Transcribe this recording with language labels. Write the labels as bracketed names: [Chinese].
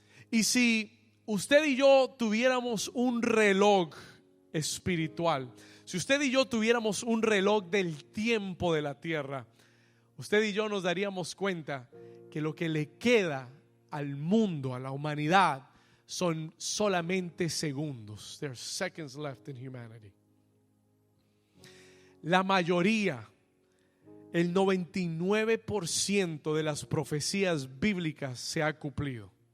[Spanish] Y si usted y yo tuviéramos un reloj espiritual, si usted y yo tuviéramos un reloj del tiempo de la tierra, usted y yo nos daríamos cuenta que lo que le queda al mundo, a la humanidad, son solamente segundos. [English] There are seconds left in humanity. [Spanish] La mayoría, el 99% de las profecías bíblicas se ha cumplido.